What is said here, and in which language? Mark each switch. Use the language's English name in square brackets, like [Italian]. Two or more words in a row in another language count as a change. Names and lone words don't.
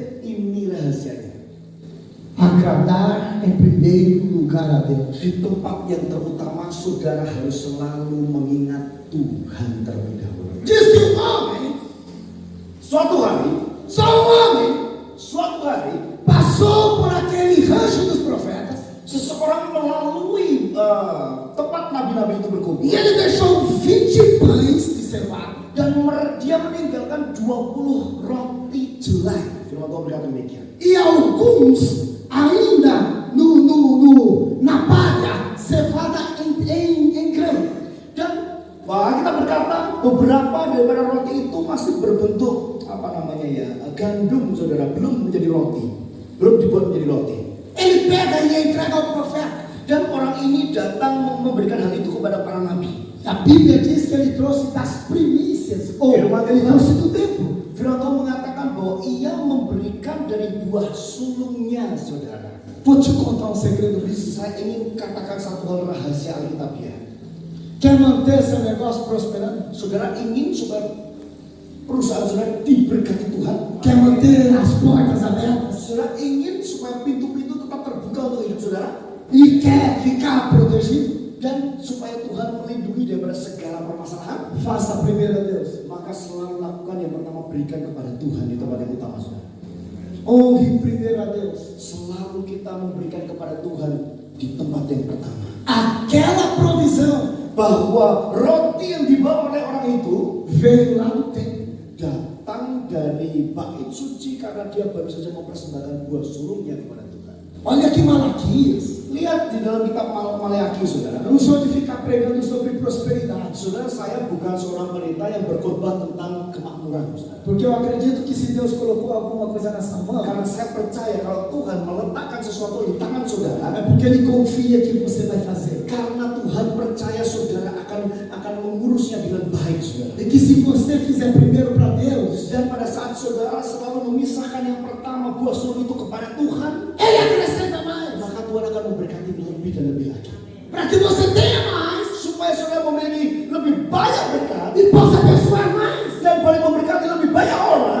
[Indonesian] Ini rahasianya. [Portuguese] Agradar em primeiro lugar a Deus. [Indonesian] Di tempat yang terutama saudara harus selalu mengingat Tuhan terlebih dahulu. [Portuguese] Diz que um homem, [Indonesian] Suatu hari suatu hari, [Portuguese] passou por aquele rancho dos profetas [Indonesian] seseorang melalui tempat nabi-nabi itu berkumpul [Portuguese] e ele deixou 20 pães de cevada [Indonesian] dan dia meninggalkan 20 roti jelai. Firman Tuhan berkata demikian. [Portuguese] e alguns ainda na palha, cevada em grão. [Indonesian] Dan kita berkata beberapa daripada roti itu masih berbentuk gandum, saudara, belum menjadi roti, belum dibuat menjadi roti. [Portuguese] Ele pega e entrega ao profeta. [Indonesian] Dan orang ini datang memberikan hal itu kepada para nabi. [Portuguese] A Bíblia diz que ele trouxe das primícias, ou ele trouxe do templo. [Indonesian] Firman Tuhan mengatakan bahwa ia memberikan dari buah sulungnya, saudara. [Portuguese] Vou te contar um segredo disso. [Indonesian] Saya ingin katakan satu hal rahasia alkitabiah. [Portuguese] Quer manter seu negócio prosperando? [Indonesian] Saudara ingin supaya perusahaan saudara diberkati Tuhan. [Portuguese] Quer manter as portas abertas? [Indonesian] Saudara ingin supaya pintu-pintu tetap terbuka untuk hidup saudara. [Portuguese] E quer ficar protegido? [Indonesian] Dan supaya Tuhan melindungi daripada segala permasalahan. [Portuguese] Faça primeiro a Deus. [Indonesian] Maka selalu lakukan yang pertama, berikan kepada Tuhan di tempat yang utama, saudara. [Portuguese] Honre primeiro a Deus. [Indonesian] Selalu kita memberikan kepada Tuhan di tempat yang pertama. [Portuguese] Aquela provisão [Indonesian] Bahwa roti yang dibawa oleh orang itu [Portuguese] veio lá do templo. [Indonesian] datang dari bait suci karena dia baru saja mempersembahkan buah sulungnya kepada Tuhan. [Portuguese] Olha que Malaquias. [Indonesian] Lihat di dalam kitab Maleakhi, saudara. [Portuguese] Eu não sou de ficar pregando sobre prosperidade, [Indonesian] Saudara, saya bukan seorang pendeta yang berkhotbah tentang kemakmuran, saudara. [Portuguese] porque eu acredito que se Deus colocou alguma coisa nessa mão, [Indonesian] Karena saya percaya kalau Tuhan meletakkan sesuatu di tangan saudara, [Portuguese] é porque Ele confia que você vai fazer. [Indonesian] karena Tuhan percaya saudara akan mengurusnya dengan baik, saudara. [Portuguese] E que se você fizer primeiro para Deus, [Indonesian] Dan pada saat saudara selalu memisahkan yang pertama buah sulung itu kepada Tuhan, [Portuguese] Ele acrescenta mais. [Indonesian] maka Tuhan akan memberkati lebih dan lebih lagi. [Portuguese] Para que você tenha mais [Indonesian] Supaya saudara memiliki lebih banyak berkat [Portuguese] e possa abençoar mais. [Indonesian] dan boleh memberkati lebih banyak orang.